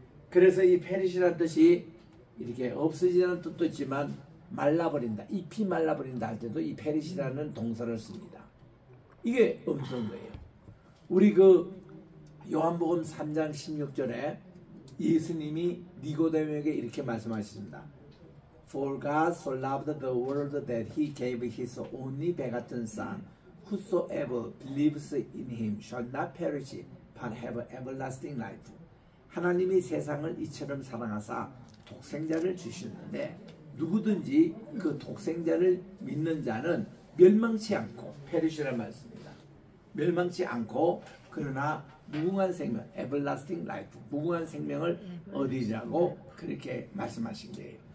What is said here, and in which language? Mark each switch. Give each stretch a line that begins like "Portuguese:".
Korean: 그래서 이 페르시라는 뜻이 이렇게 없어지는 뜻도 있지만 말라버린다, 잎이 말라버린다 할 때도 이 페르시라는 동사를 씁니다. 이게 엄청난 거예요. 우리 요한복음 3장 16절에 예수님이 니고데모에게 이렇게 말씀하셨습니다.
English: For God so loved the world that he gave his only begotten Son, whosoever believes in him shall not perish but have everlasting life.
Korean: 하나님이 세상을 이처럼 사랑하사 독생자를 주셨는데 누구든지 그 독생자를 믿는 자는 멸망치 않고, 페르시란 말씀입니다. 멸망치 않고 그러나 무궁한 생명,
English: everlasting life,
Korean: 무궁한 생명을 얻으리라고 그렇게 말씀하신 거예요.